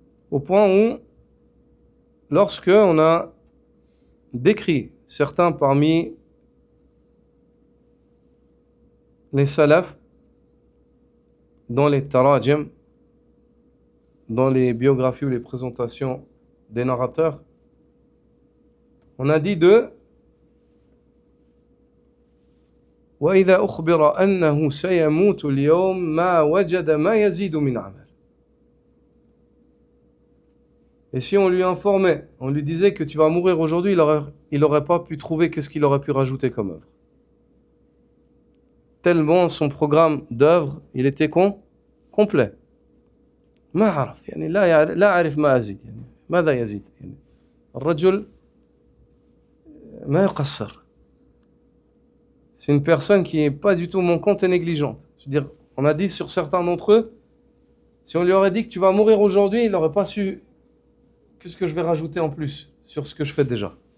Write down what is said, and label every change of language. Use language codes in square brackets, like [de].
[fr] Au point où, lorsque on a décrit certains parmi les salafs, dans les tarajim, dans les biographies ou les présentations des narrateurs, on a dit d'eux [ar] وَإِذَا أُخْبِرَ أَنَّهُ سَيَمُوتُ الْيَوْمَ مَا وَجَدَ مَا يَزِيدُ مِنْ عَمَلٍ. [fr] Et si on lui informait, on lui disait que tu vas mourir aujourd'hui, il aurait pas pu trouver qu'est-ce qu'il aurait pu rajouter comme œuvre. Tellement son programme d'œuvre, il était complet. [ar] ما عرف يعني لا أعرف ما أزيد يعني ماذا يزيد يعني الرجل ما يقصر. [fr] C'est une personne qui n'est pas du tout manquante et négligente. C'est-à-dire, on a dit sur certains d'entre eux, si on lui aurait dit que tu vas mourir aujourd'hui, il n'aurait pas su qu'est-ce que je vais rajouter en plus sur ce que je fais déjà.